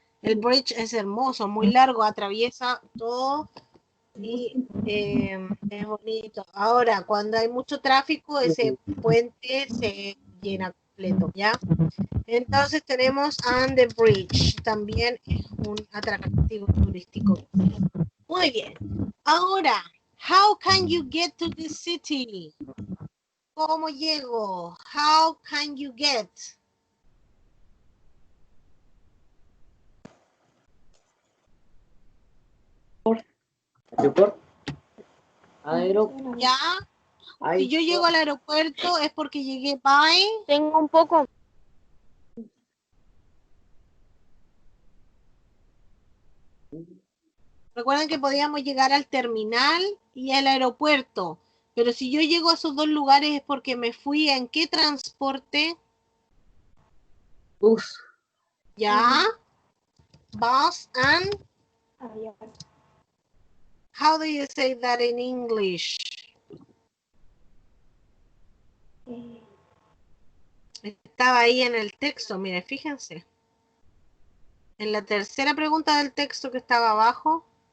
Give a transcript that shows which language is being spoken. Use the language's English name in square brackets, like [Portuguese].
[Spanish] El bridge es hermoso, muy largo, atraviesa todo y es bonito. Ahora, cuando hay mucho tráfico, ese puente se llena completo, ¿ya? Entonces tenemos on the bridge, también es un atractivo turístico. Muy bien. [English] Ahora, how can you get to the city? ¿Cómo llego? How can you get? [Spanish] Aeropuerto. Aeropuerto. ¿Ya? Si yo llego al aeropuerto es porque llegué by. Tengo un poco. Recuerden que podíamos llegar al terminal y al aeropuerto. Pero si yo llego a esos dos lugares es porque me fui en qué transporte. Bus. ¿Ya? [English] Bus and how do you say that in English? [Spanish] Estaba ahí en el texto, mire, fíjense. En la tercera pregunta del texto que estaba abajo.